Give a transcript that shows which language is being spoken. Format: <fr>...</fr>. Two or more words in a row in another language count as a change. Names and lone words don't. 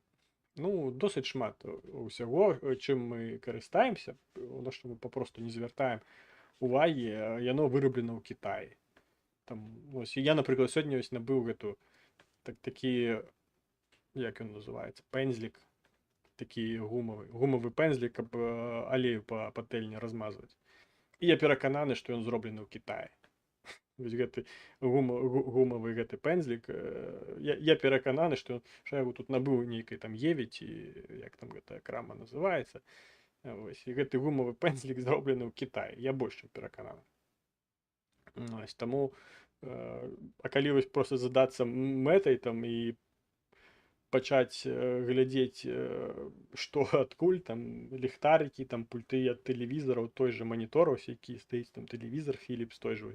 <uk>Ну, досить шмат усього, чим ми користаємося, на що ми попросту не звертаємо уваги, яно вироблено у Китаї. Там, ось, я, наприклад, сьогодні ось набив такий, як він називається, пензлик, такий гумовий пензлик,</uk> <be>каб алею</be> <uk>по пательні розмазувати. І я переконаний, що він зроблений у Китаї.</uk> <be>Вось гэты гумовый гэты пензлик, я перакананы, што я его тут набыў нейкай там Еве, ці як там гэтая крама называецца. Вось, і гэты гумовы пензлик зроблены ў Кітаі, я больш чым перакананы. Вось, таму, а калі вось проста задацца мэтай там і пачаць глядзець, што адкуль, там ліхтарыкі, там пульты ад тэлевізараў, той же манітор, ось які стаіць там тэлевізар Philips, той же ось.</be>